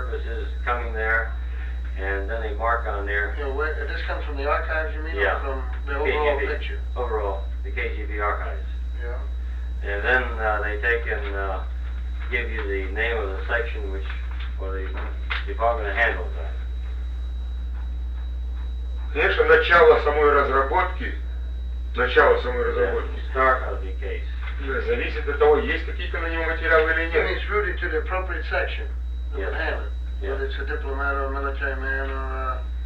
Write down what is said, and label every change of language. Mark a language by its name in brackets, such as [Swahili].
[English] He says some come back with new information, others come back with information giving the specific information as to what his purpose is coming there, and then they mark on there. Yeah, this comes from the archives, you mean? Yeah. Or from the overall KGB, picture? Overall, the KGB archives. Yeah. And then they take and give you the name of the section which, or the department handles that. [Russian] Конечно, начало самой разработки. Начало самой разработки. [English] Yeah, start of the case. Yeah, [Russian] зависит от того, есть какие-то на него материалы или нет. [English] It's rooted to the appropriate section. Yes. Whether yes. it's a diplomat or a military man or a...